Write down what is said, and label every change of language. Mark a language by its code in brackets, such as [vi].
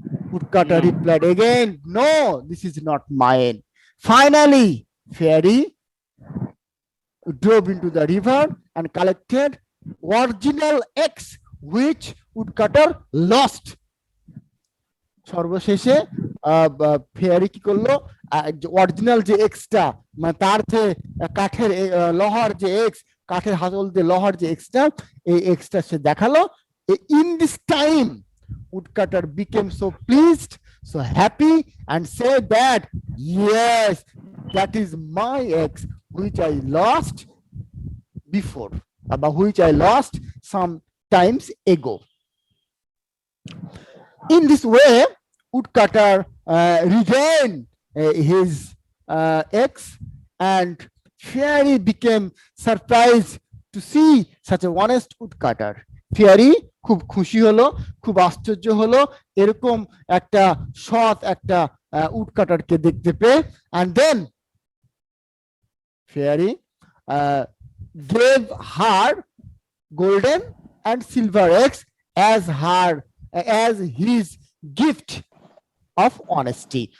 [en] Woodcutter replied again, no, this is not mine. Finally, Fairy drove into the river and collected original axe which Woodcutter lost. [bn] সর্বশেষে fairy কি করলো, original যে extra মানে তার যে কাঠের লোহার যে এক্স, কাঠের হাতল দিয়ে লোহার যে এক্সটা, এই এক্সটা সে দেখালো। [en] In this time Woodcutter became so pleased, so happy, and said that yes, that is my axe which I lost before, about which I lost some times ago. In this way, Woodcutter regained his axe, and Fairy became surprised to see such a honest woodcutter. [bn] Fairy খুব খুশি হলো, খুব আশ্চর্য হলো এরকম একটা সৎ একটা উডকাটারকে দেখতে পেয়ে। [en] And then Fairy gave her golden and silver axe as his gift of honesty.